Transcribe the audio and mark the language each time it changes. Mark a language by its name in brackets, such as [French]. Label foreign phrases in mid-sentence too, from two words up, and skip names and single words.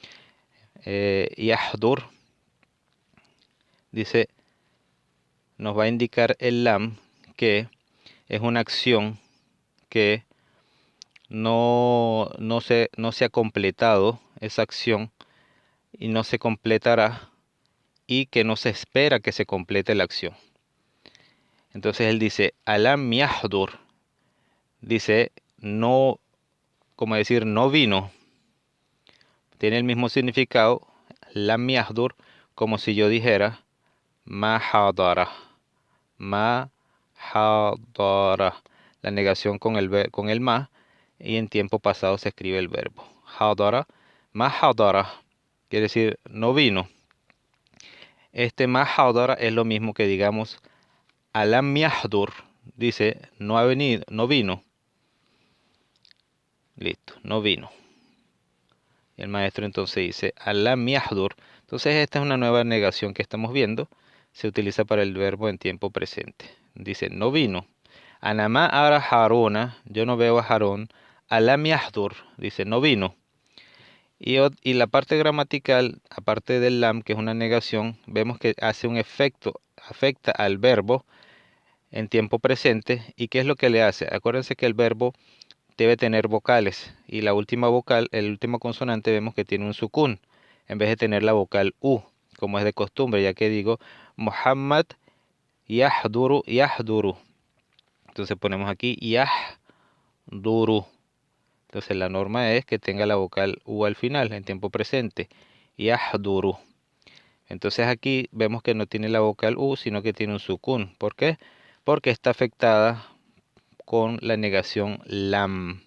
[Spanish] Yahdur dice, nos va a indicar el lam que es una acción que no se ha completado esa acción y no se completará y que no se espera que se complete la acción. Entonces él dice, [Arabic] ألم يحضر, [Spanish] dice, no, como decir, no vino, tiene el mismo significado, [Arabic] لم يحضر, [Spanish] como si yo dijera, [Arabic] ما حضر، ما حضر, [Spanish] la negación con el ma, y en tiempo pasado se escribe el verbo. [Arabic] حضر، ما حضر, [Spanish] quiere decir no vino. Este [Arabic] ما حضر [Spanish] es lo mismo que digamos [Arabic] ألم يحضر, [Spanish] dice no ha venido, no vino. Listo, no vino. Y el maestro entonces dice [Arabic] ألم يحضر. [Spanish] Entonces esta es una nueva negación que estamos viendo. Se utiliza para el verbo en tiempo presente. Dice no vino. [Arabic] أنا ما أرى هارون, [Spanish] yo no veo a Harón. [Arabic] ألم يحضر, [Spanish] dice no vino. Y la parte gramatical, aparte del lam, que es una negación, vemos que hace un efecto, afecta al verbo en tiempo presente. ¿Y qué es lo que le hace? Acuérdense que el verbo debe tener vocales y la última vocal, el último consonante, vemos que tiene un sukun. en vez de tener la vocal U, como es de costumbre, ya que digo [Arabic] محمد يحضر, [Spanish] yahduru. Entonces ponemos aquí yahduru. Entonces la norma es que tenga la vocal U al final, en tiempo presente. Yahduru. Entonces aquí vemos que no tiene la vocal U, sino que tiene un sukun. ¿Por qué? Porque está afectada con la negación lam.